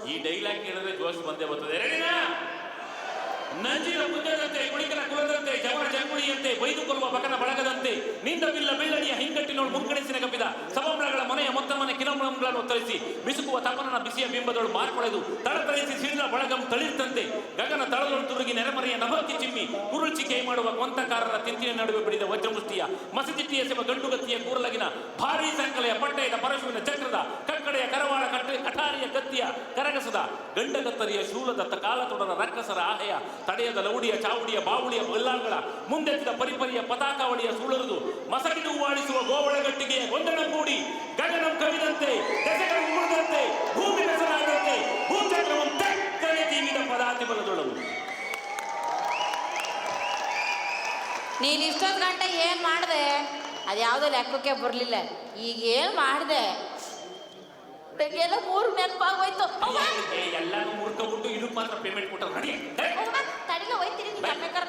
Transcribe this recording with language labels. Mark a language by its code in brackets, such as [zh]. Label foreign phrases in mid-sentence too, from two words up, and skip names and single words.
[kn] ಈ ಡೈಲಾಗ್ ಕೇಳಿದ್ರೆ ಜೋಶ್ ಬಂದೇ ಬರ್ತದೆ. ರೆಡಿನಾ? ನಂಜಿನ ಕುಂದದಂತೆ ಕುಳಿಕನ ಕುಲದಂತೆ ಜವಳ ಜಂಗುಳಿಯಂತೆ ಬೈದುಕೊಳ್ಳುವ ಬಕನ ಬಳಗದಂತೆ ನಿಂದ ಬಿಲ್ಲ ಬೆಳ್ಳಡಿಯ ಹಿಂಗಟ್ಟಿನೋಳು ಮುಂಕಣಿಸಿನ ಕಪ್ಪಿದ ಸಭಂಬಳಗಳ ಮನೆಯ ಮೊತ್ತ ಮನೆ ಕಿಲಂಗಳನ್ನು ಒತ್ತರಿಸಿ ಬಿಸುಕುವ ತಪನನ ಬಿಸಿಯ ಬಿಂಬದೊಳು ಮಾರ್ಕೊಳೆದು ತಳತಳಿಸಿ ಸಿಡಿಲ ಬಳಗಂ ತಳಿರ್ತಂತೆ ಗಗನ ತಳದೊಳು ತುರುಗಿ ನೆರೆಮರೆಯ ನಭಕ್ಕೆ ಚಿಮ್ಮಿ ಕುರುಳ್ಚಿಕೆ ಮಾಡುವ ಕೊಂತಕಾರರ ತಿಂತಿನ ನಡುವೆ ಬಿಡಿದ ವಜ್ರಮುಷ್ಟಿಯ ಮಸಜಿಟ್ಟಿಯ ಸೆವ ಗಂಡುಗತ್ತಿಯ ಕೂರಲಗಿನ ಭಾರೀ ಸಂಕಲೆಯ ಪಟ್ಟಯದ ಪರಶುವಿನ ಚಕ್ರದ ಕಕ್ಕಡೆಯ ಕರವಾಳ ಕಠಾರಿಯ ಗತ್ತಿಯ ಕರಗಸದ ಗಂಡಗತ್ತರಿಯ ಶೂಲದ ಕಾಲತೊಡರ ರಕ್ಕಸರ ಆಹೆಯ ತಡೆಯದ ಲೌಡಿಯ ಚಾವುಡಿಯ ಬಾವುಳಿಯ ಬಲ್ಲಾಂಗಳ ಮುಂದೆತ್ತಿದ ಪರಿಪರಿಯ ಪತಾಕಾವಳಿಯ ಸುಳರುದು ಮಸಗಿದು ವಾಡಿಸುವ ಗೋವಳಗಟ್ಟಿಗೆಯ ಗೊಂದಣಗೂಡಿ ಗಗನಂ ಕವಿದಂತೆ ದೆಸೆಗಳು ಉಳಿದಂತೆ ಭೂಮಿ ಬೆಸರಾದಂತೆ ಭೂಚಕ್ರವಂ ತಕ್ಕನೆ ತೀವಿದ ಪದಾತಿ ಬಲದೊಳವು. ನೀನ್ ಇಷ್ಟೊಂದು ಗಂಟೆ ಏನ್ ಮಾಡ್ದೆ? ಅದ್ಯಾವುದೋ ಲೆಕ್ಕಕ್ಕೆ ಬರ್ಲಿಲ್ಲ. ಈಗ ಏನ್ ಮಾಡ್ದೆ? ಎಲ್ಲ ಮೂರು ನೆನಪಾಗೋಯ್ತು. ಎಲ್ಲಾನು ಮುರ್ಕೊಬಿಟ್ಟು ಇದಕ್ಕೆ ಮಾತ್ರ ಪೇಮೆಂಟ್ ಕೊಟ್ಟರು. ತಡಿಲ ಹೋಯ್ತೀರಿ ನೀವು ಎಮ್ಮೆ ಕರ್ಕ.